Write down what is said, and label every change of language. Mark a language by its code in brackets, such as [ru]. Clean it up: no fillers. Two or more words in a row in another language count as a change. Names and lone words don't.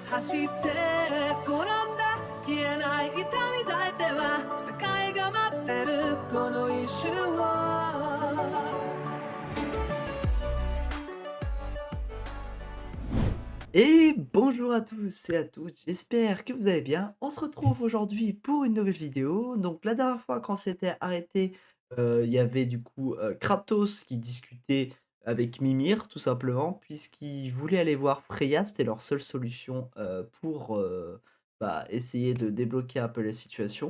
[ja] して転んだ消えない痛み抱いては世界が待ってるこの一瞬を [fr] Et bonjour à tous et à toutes, j'espère que vous allez bien. On se retrouve aujourd'hui pour une nouvelle vidéo. Donc la dernière fois quand on s'était arrêté, il y avait du coup, Kratos qui discutait avec Mimir tout simplement, puisqu'ils voulaient aller voir Freya, c'était leur seule solution, pour, bah, essayer de débloquer un peu la situation.